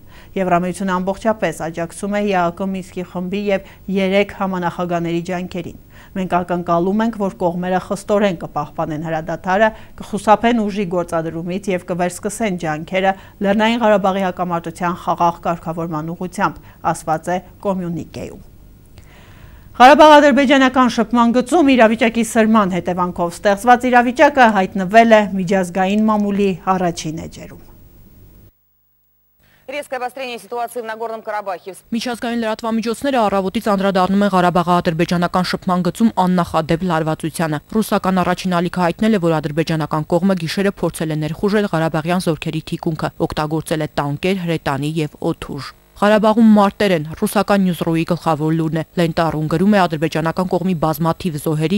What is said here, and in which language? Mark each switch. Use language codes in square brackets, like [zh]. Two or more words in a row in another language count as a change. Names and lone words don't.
[hy] Եվրամիությունը ամբողջապես աջակցում է ԵԱՀԿ Մինսկի խմբի եւ 3 համանախագահների ջանքերին։ Մենք ակնկալում ենք, որ կողմերը խստորեն կպահպանեն հրադադարը, կխուսափեն ուժի գործադրումից եւ կվերսկսեն ջանքերը Լեռնային Ղարաբաղի հակամարտության խաղաղ կարգավորման ուղղությամբ, ասված է կոմյունիկեում։ Ղարաբաղ-ադրբեջանական շփման գծում իրավիճակի սրման հետևանքով ստեղծված իրավիճակը հայտնվել է միջազգային մամուլի առաջին էջերում։ [ru] резкое обострение ситуации в Нагорном Карабахе. [hy] Միջազգային լրատվամիջոցները առավոտից անդրադառնում են Ղարաբաղի-ադրբեջանական շփման գծում աննախադեպ լարվածությանը։ Ռուսական առաջին ալիքը հայտնել է, որ ադրբեջանական կողմը գիշերը փորձել է ներխուժել Ղարաբաղյան զորքերի թիկունքը, օգտագործել է տանկեր, հրետանի եւ օդուժ։ Ղարաբաղում մարտեր են, ռուսական Նյուզրոյի գլխավոր լուրն է։ Լենտարուն գրում է ադրբեջանական կողմի բազմաթիվ զոհերի